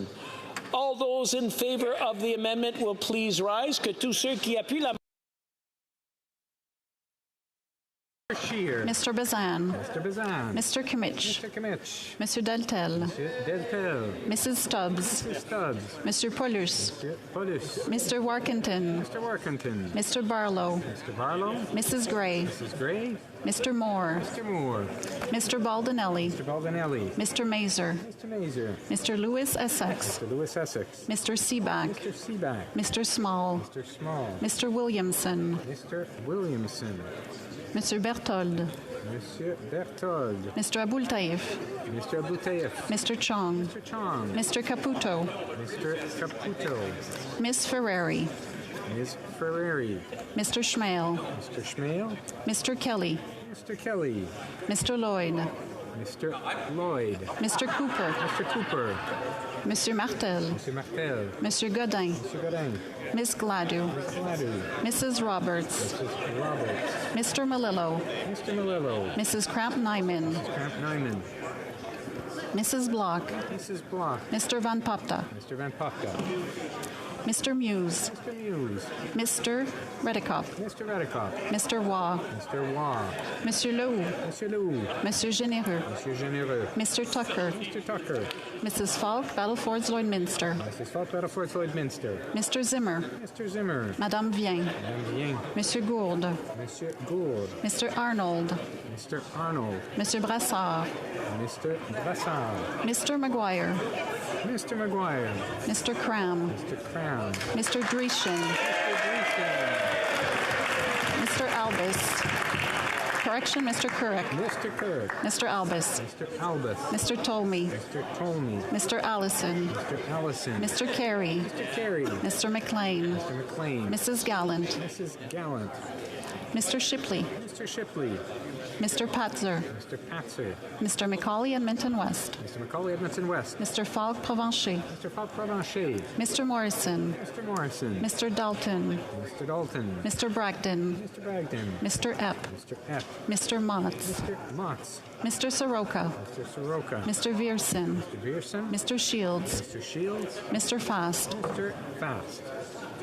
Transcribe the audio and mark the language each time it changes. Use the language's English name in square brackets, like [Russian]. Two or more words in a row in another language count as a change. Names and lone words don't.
[English] All those in favor of the amendment will please rise. [French] Que tous ceux qui appuient la [English] Scheer. Mr. Bazan. Mr. Bazan. Mr. Kimmich. Mr. Kimmich. Mr. Deltel. Mr. Deltel. Mrs. Stubbs. Mrs. Stubbs. Mr. Paulus. Mr. Paulus. Mr. Warkentin. Mr. Warkentin. Mr. Barlow. Mr. Barlow. Mrs. Gray. Mrs. Gray. Mr. Moore. Mr. Moore. Mr. Baldinelli. Mr. Baldinelli. Mr. Mazer. Mr. Mazer. Mr. Lewis Essex. Mr. Lewis Essex. Mr. Seaback. Mr. Seaback. Mr. Small. Mr. Small. Mr. Williamson. Mr. Williamson. Mr. Berthold. Monsieur Berthold. Mr. Aboultaïf. Mr. Aboultaïf. Mr. Chong. Mr. Chong. Mr. Caputo. Mr. Caputo. Miss Ferrari. Ms. Ferrari. Mr. Schmale. Mr. Schmale. Mr. Kelly. Mr. Kelly. Mr. Lloyd. Mr. Lloyd. Mr. Cooper. Mr. Cooper. Mr. Martel. Mr. Martel. Mr. Godin. Mr. Godin. Miss Gladue. Ms. Gladue. Mrs. Roberts. Mrs. Roberts. Mr. Malillo. Mr. Malillo. Mrs. Kramp-Nyman. Mrs. Kramp-Nyman. Mrs. Block. Mrs. Block. Mr. Van Popta. Mr. Van Popta. Mr. Muse. Mr. Muse. Mr. Redekop. Mr. Redekop. Mr. Waugh. Mr. Waugh. Monsieur Lehoux. Monsieur Lehoux. Monsieur Généreux. Monsieur Généreux. Mr. Tucker. Mr. Tucker. Mrs. Falk, Battlefords Lloydminster. Mrs. Falk, Battlefords Lloydminster. Mr. Zimmer. Mr. Zimmer. Madame Vien. Madame Vien. Monsieur Gould. Monsieur Gould. Mr. Arnold. Mr. Arnold. Mr. Brassard. Mr. Brassard. Mr. Maguire. Mr. Maguire. Mr. Cram. Mr. Cram. Mr. Dreeshen. Mr. Albus. Correction, Mr. Couric. Mr. Couric. Mr. Albus. Mr. Albus. Mr. Tolmie. Mr. Tolmie. Mr. Allison. Mr. Allison. Mr. Carey. Mr. Carey. Mr. McLean. Mr. McLean. Mrs. Gallant. Mrs. Gallant. Mr. Shipley. Mr. Shipley. Mr. Patzer. Mr. Patzer. Mr. McCauley, Edmonton West. Mr. McCauley, Edmonton West. Mr. Falk, Provencher. Mr. Falk, Provencher. Mr. Morrison. Mr. Morrison. Mr. Dalton. Mr. Dalton. Mr. Bragdon. Mr. Bragdon. Mr. Epp. Mr. Epp. Mr. Motts. Mr. Motts. Mr. Soroka. Mr. Soroka. Mr. Vierson. Mr. Vierson. Mr. Shields. Mr. Shields. Mr. Fast. Mr. Fast.